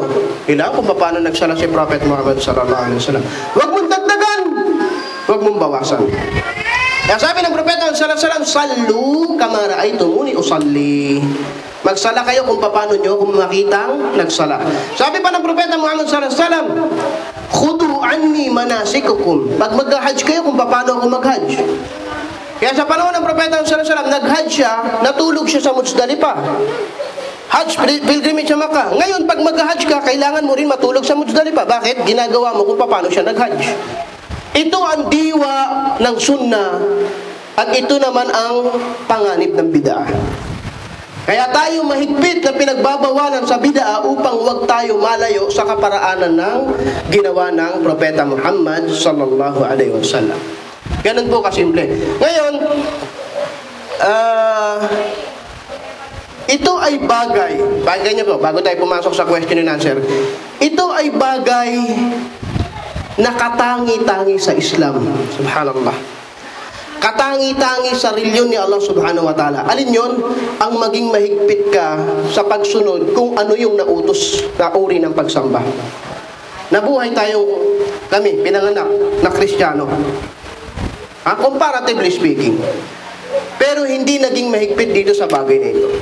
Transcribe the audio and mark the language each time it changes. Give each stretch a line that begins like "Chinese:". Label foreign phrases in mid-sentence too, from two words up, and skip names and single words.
Filipino: Kailangan kung paano nagsala si Prophet Muhammad
Arabic: صلى الله عليه وسلم.
Filipino: Huwag mong dagdagan, huwag mong bawasan. Kaya sabi ng Propeta
Arabic: صلى الله عليه وسلم, صلوا كما رأيتموني أصلي.
Filipino: Magsala kayo kung paano nyo kung makitang nagsala. Sabi pa ng Propeta Muhammad
Arabic: صلى الله عليه وسلم, خذوا عني مناسككم.
Filipino: Pag mag-hajj kayo kung paano ako mag-hajj. Kaya sa panahon ng Propeta
Arabic: صلى الله عليه وسلم,
Filipino: nag-hajj siya, natulog siya sa Muzdalifah. Hajj, pilgrimage sa Makkah. Ngayon, pag mag-hajj ka, kailangan mo rin matulog sa Muzdalifah. Bakit? Ginagawa mo kung paano siya nag-hajj. Ito ang diwa ng sunnah at ito naman ang panganib ng bid'ah. Kaya tayo mahigpit na pinagbabawalan sa bid'ah upang huwag tayo malayo sa kaparaanan ng ginawa ng Propeta Muhammad
Arabic: صلى الله عليه وسلم.
Filipino: Ganun po kasimple. Ngayon, ito ay bagay niyo po, bago tayo pumasok sa
English: question and answer,
Filipino: ito ay bagay na katangi-tangi sa Islam. Subhanallah. Katangi-tangi sa reliyon ni Allah
Arabic: سبحانه وتعالى.
Filipino: Alin yun? Ang maging mahigpit ka sa pagsunod kung ano yung nautos na uri ng pagsamba. Nabuhay kami, pinanganak na Kristiyano.
English: Comparatively speaking.
Filipino: Pero hindi naging mahigpit dito sa bagay na ito.